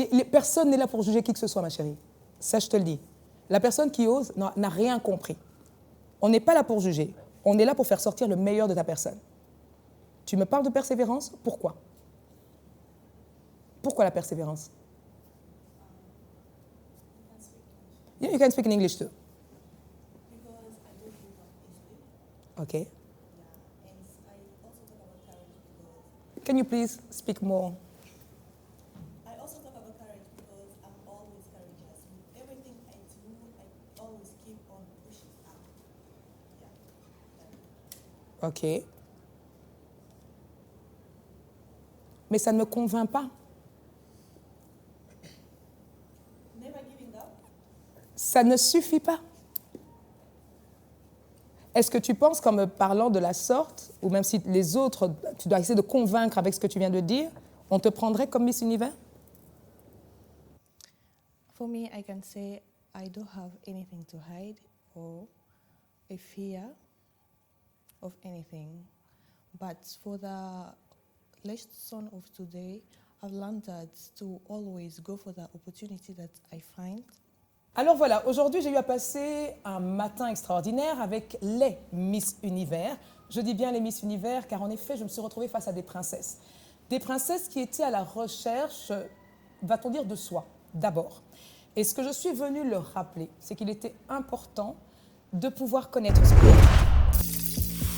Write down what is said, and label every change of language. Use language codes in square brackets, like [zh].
[fr] Personne n'est là pour juger qui que ce soit, ma chérie. Ça, je te le dis. La personne qui ose n'a rien compris. On n'est pas là pour juger. On est là pour faire sortir le meilleur de ta personne. Tu me parles de persévérance? Pourquoi? Pourquoi la persévérance? [en] Yeah, you can speak in English too. Okay. Can you please speak more? I also talk about courage because I'm always courageous. With everything I do, I always keep on pushing up. Yeah. OK. [fr] Mais ça ne me convainc pas. [en] Never giving up. [fr] Ça ne suffit pas. Est-ce que tu penses qu'en me parlant de la sorte, ou même si les autres, tu dois essayer de convaincre avec ce que tu viens de dire, on te prendrait comme Miss Univers? [en] For me, I can say I don't have anything to hide or a fear of anything. But for the lesson of today, I've learned that to always go for the opportunity that I find. [fr] Alors voilà, aujourd'hui j'ai eu à passer un matin extraordinaire avec les Miss Univers. Je dis bien les Miss Univers car en effet je me suis retrouvée face à des princesses. Des princesses qui étaient à la recherche, va-t-on dire, de soi, d'abord. Et ce que je suis venue leur rappeler, c'est qu'il était important de pouvoir connaître ce pays.